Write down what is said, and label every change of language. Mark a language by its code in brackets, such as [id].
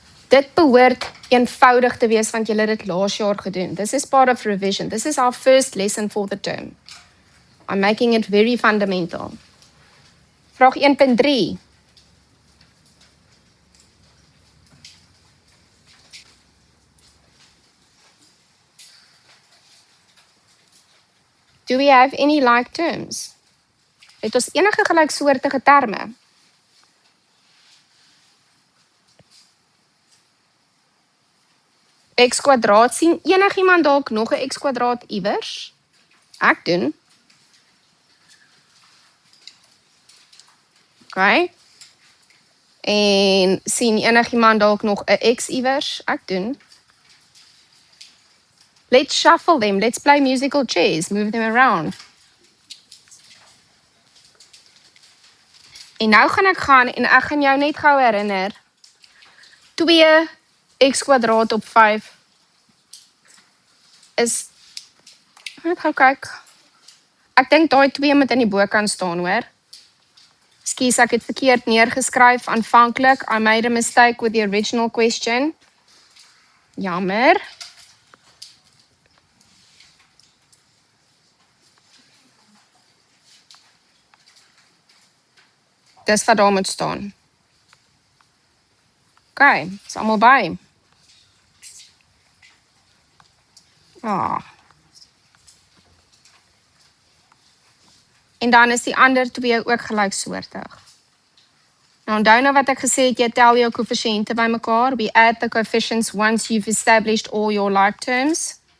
[af] Dit behoort eenvoudig te wees want julle het dit laas jaar gedoen. [en] This is part of revision. This is our first lesson for the term. I'm making it very fundamental. [af] Vraag 1.3. [en] Do we have any like terms? [af] Het ons enige gelyksoortige terme? X kwadraat, sien enigiemand dalk nog 'n x kwadraat iewers? Ek doen. Okay. En sien enigiemand dalk nog 'n x iewers? Ek doen. [en] Let's shuffle them. Let's play musical chairs. Move them around. [af] En nou gaan ek gaan en ek gaan jou net gou herinner. 2 x kwadraat op 5 is, net gou kyk. Ek dink daai 2 moet in die bokant staan, hoor. Ekskuus, ek het verkeerd neergeskryf aanvanklik. [en] I made a mistake with the original question. [af] Jammer. Dis wat daar moet staan. Okay, is almal by. En dan is die ander 2 ook gelyksoortig. Nou onthou nou wat ek gesê het, jy tel jou koëffisiënte bymekaar. [en] We add the coefficients once you've established all your like terms.